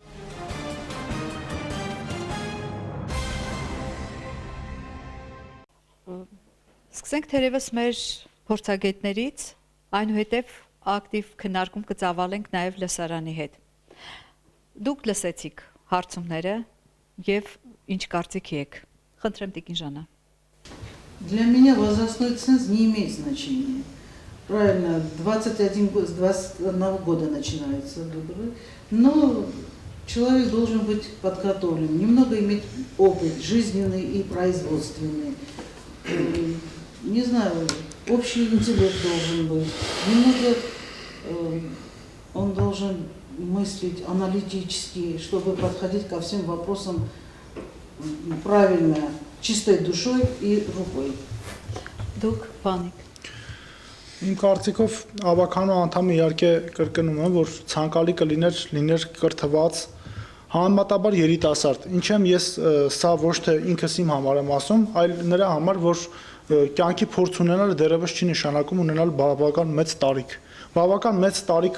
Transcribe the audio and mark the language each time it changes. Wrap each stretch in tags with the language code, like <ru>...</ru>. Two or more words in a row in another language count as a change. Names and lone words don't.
<hy>Սկսենք թերևս մեր փորձագետներից, այնուհետև ակտիվ քննարկում կծավալենք նաև լսարանի հետ։ Դուք լսեցիք հարցումները եւ ինչ կարծիքի եք։ Խնդրեմ Տիկին Ժանա։</hy> <ru>Для меня возрастной ценз не имеет значения. Правильно, 21 года начинается выборы, но человек должен быть подготовлен, немного иметь опыт жизненный и производственный. Не знаю, общий интеллект должен быть, немного он должен мыслить аналитически, чтобы подходить ко всем вопросам правильно, чистой душой и рукой.</ru> <hy>Դուք բանիկ։ Իմ կարծիքով ավականու անդամը իհարկե կրկնում եմ, որ ցանկալի լիներ կրթված համեմատաբար երիտասարդ։ Ինչեմ ես սա ոչ թե ինքս իմ համար եմ ասում, այլ նրա համար, որ կյանքի փորձ ունենալը դեռևս չի նշանակում ունենալ բավական մեծ տարիք։ Բավական մեծ տարիք</hy>